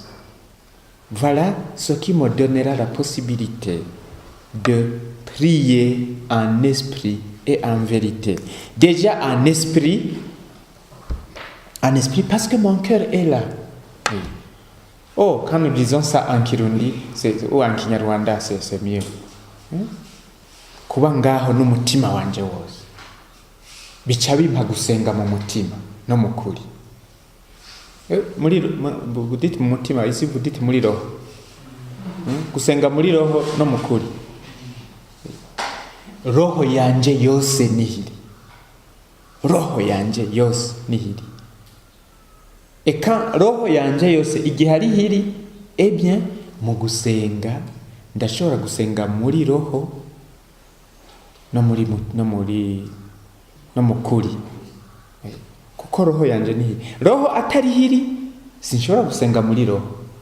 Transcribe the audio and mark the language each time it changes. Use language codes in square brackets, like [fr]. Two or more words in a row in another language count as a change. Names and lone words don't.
[fr] Voilà ce qui me donnera la possibilité de prier en esprit et en vérité. Déjà en esprit parce que mon cœur est là. Oui. Oh, quand nous disons ça en Kirundi, ou en Kinyarwanda, c'est mieux. [rn] Kuba ngaho n'umutima wanje wose. Bica bimpa gusenga mu mutima no mu kuri. [fr] Vous dites [rn] mu mutima, [fr] ici vous dites [rn] muri roho. Gusenga muri roho no mu kuri. Roho yanje yose nihiri. Roho yanje yose nihiri. [fr] Et quand [rn] roho yanje yose igihe ari hiri, [fr] eh bien, [rn] mu gusenga, ndashobora gusenga muri roho no mu kuri. Kuko roho yanje ni hiri. Roho atari hiri, sinshobora gusenga muri roho.